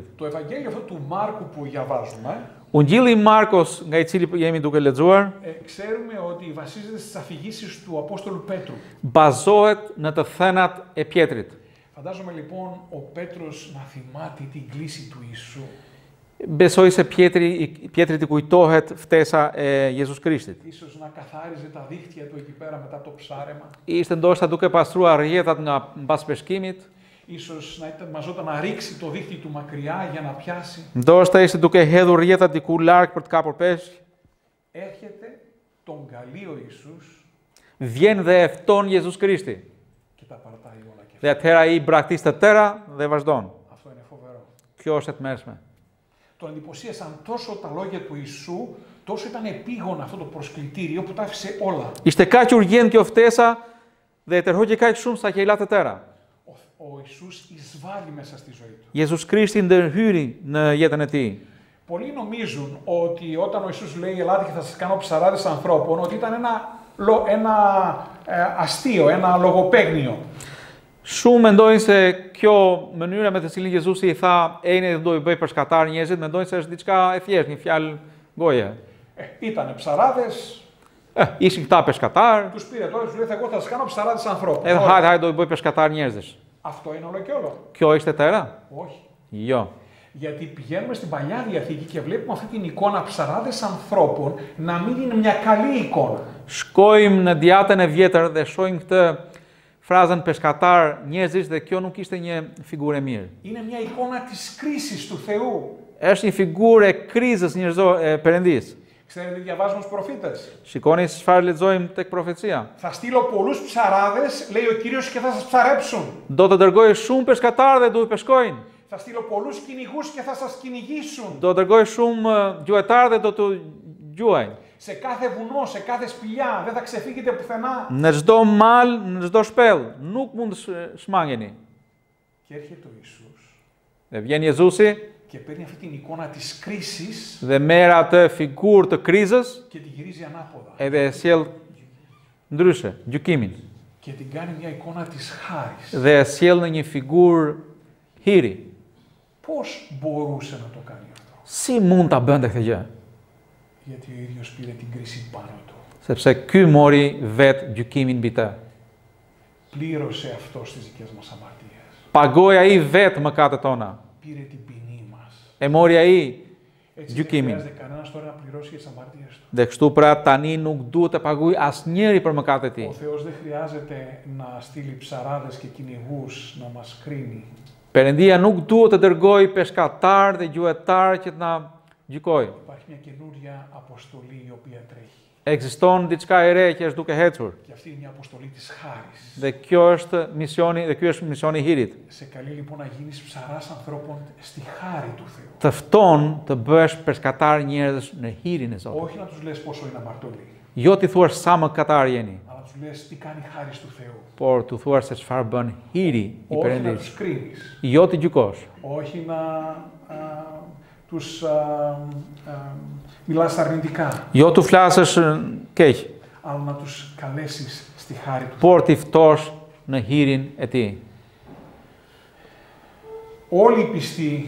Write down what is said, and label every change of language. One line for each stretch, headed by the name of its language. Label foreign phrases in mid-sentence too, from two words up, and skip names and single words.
Greek: Το Ευαγγέλιο αυτό του Μάρκου που διαβάζουμε,
Albanian: Ungjilli i Markos, nga i cili jemi duke lexuar,
Greek: ξέρουμε ότι βασίζεται στις αφηγήσεις του Απόστολου Πέτρου.
Albanian: Bazohet në të thënat e Pjetrit.
Greek: Φαντάζομαι λοιπόν ο Πέτρος να θυμάται την κλήση του Ιησού.
Albanian: Besoj se Pjetrit i kujtohet ftesa e Jezus Krishtit.
Greek: Ίσως να καθάριζε τα δίχτυα του εκεί πέρα μετά το ψάρεμα.
Albanian: Ishte ndoshta duke pastruar rrjetat nga mbas peshkimit.
Greek: Ίσως να μαζόταν να ρίξει το δίχτυ του μακριά για να πιάσει.
Albanian: Ndoshta ishte duke hedhur rrjetat diku larg për të kapur peshk.
Greek: Έρχεται τον καλεί ο Ιησούς.
Albanian: Vjen dhe e fton Jezus Krishti.
Greek: Και τα παρατάει όλα και
Albanian: Dhe atëherë ai braktis të tëra dhe vazhdon.
Greek: Αυτό είναι φοβερό.
Albanian: Kjo është e tmerrshme.
Greek: Τον εντυπωσίασαν τόσο τα λόγια του Ιησού, τόσο ήταν επίγον αυτό το προσκλητήριο που τα άφησε όλα.
Albanian: Ishte kaq urgjent kjo ftesa dhe e tërhoqi kaq shumë sa që i la të tëra.
Greek: Ο Ιησούς εισβάλλει μέσα στη ζωή του.
Albanian: Jezus Krishti ndërhyri në jetën e tij.
Greek: Πολλοί νομίζουν ότι όταν ο Ιησούς λέει «Ελάτε και θα σας κάνω ψαράδες ανθρώπων», ότι ήταν ένα αστείο, ένα λογοπαίγνιο.
Albanian: Shumë mendojnë se kjo mënyra me të cilin Jezusi i tha ejni do i bëj përshkatar njerëzit, mendojnë se është diçka e thjeshtë, një fjalë goje.
Greek: Ήτανε ψαράδες.
Albanian: Ishin këta peshkatar.
Greek: Τους πήρε τώρα, τους λέει «Εγώ θα σας κάνω ψαράδες ανθρώπων».
Albanian: Edhe hajde do i bëj peshkatar njerëzish.
Greek: Αυτό είναι όλο και όλο.
Albanian: Kjo ishte tëra?
Greek: Όχι.
Albanian: Jo.
Greek: Γιατί πηγαίνουμε στην Παλιά Διαθήκη και βλέπουμε αυτή την εικόνα ψαράδες ανθρώπων να μην είναι μια καλή εικόνα.
Albanian: Shkojmë në Djatën e Vjetër dhe shohim këtë frazën peshkatar njerëzish dhe kjo nuk ishte një figurë e mirë.
Greek: Είναι μια εικόνα της κρίσης του Θεού.
Albanian: Është një figurë e krizës njerëzore Perëndis.
Greek: Ξέρετε τι διαβάζουμε στους προφήτες.
Albanian: Shikoni çfarë lexojmë tek profecia.
Greek: Θα στείλω πολλούς ψαράδες, λέει ο Κύριος, και θα σας ψαρέψουν.
Albanian: Do të dërgoj shumë peshkatarë dhe do i peshkojnë.
Greek: Θα στείλω πολλούς κυνηγούς και θα σας κυνηγήσουν.
Albanian: Do të dërgoj shumë gjuetarë dhe do të gjuajnë.
Greek: Σε κάθε βουνό, σε κάθε σπηλιά, δεν θα ξεφύγετε πουθενά.
Albanian: Në çdo mal, në çdo shpellë, nuk mund të shmangeni.
Greek: Και έρχεται ο Ιησούς.
Albanian: Dhe vjen Jezusi
Greek: Και παίρνει αυτή την εικόνα της κρίσης.
Albanian: Dhe merr atë figurë të krizës.
Greek: Και τη γυρίζει ανάποδα.
Albanian: Edhe e sjell ndryshe, gjykimin.
Greek: Και την κάνει μια εικόνα της χάρης.
Albanian: Dhe e sjell në një figurë hiri.
Greek: Πώς μπορούσε να το κάνει αυτό?
Albanian: Si mund ta bënte këtë gjë?
Greek: Γιατί ο ίδιος πήρε την κρίση πάνω του.
Albanian: Sepse ky mori vet gjykimin mbi të.
Greek: Πλήρωσε αυτό στις δικές μας αμαρτίες.
Albanian: Pagoi ai vet mëkatet tona.
Greek: Πήρε την ποινή μας.
Albanian: E mori ai
Greek: Έτσι
Albanian: gjykimin.
Greek: δεν χρειάζεται κανένας τώρα να πληρώσει για τις αμαρτίες του.
Albanian: Dhe kështu pra tani nuk duhet të paguaj asnjëri për mëkatet e tij.
Greek: Ο Θεός δεν χρειάζεται να στείλει ψαράδες και κυνηγούς να μας κρίνει.
Albanian: Perëndia nuk duhet të dërgoj peshkatar dhe gjuetar që të na gjykoj.
Greek: Υπάρχει μια καινούρια αποστολή η οποία τρέχει.
Albanian: Existon diçka e re që është duke ecur.
Greek: Και αυτή είναι η αποστολή της χάρης.
Albanian: Dhe kjo është misioni i hirit.
Greek: Σε καλεί λοιπόν να γίνεις ψαράς ανθρώπων στη χάρη του Θεού.
Albanian: Të fton të bësh peskatar njerëzsh në hirin e Zotit.
Greek: Όχι να τους λες πόσο είναι αμαρτωλοί.
Albanian: Jo ti thuash sa më katar jeni,
Greek: Αλλά να τους λες τι κάνει η χάρις του Θεού.
Albanian: por tu thuash se çfarë bën hiri i
Greek: Όχι να
Albanian: Perëndis.
Greek: τους κρίνεις.
Albanian: Jo ti gjykosh.
Greek: Όχι να τους μιλάς αρνητικά.
Albanian: Jo tu flasësh keq,
Greek: Αλλά να τους καλέσεις στη χάρη του.
Albanian: por ti ftosh në hirin e Tij.
Greek: Όλοι οι πιστοί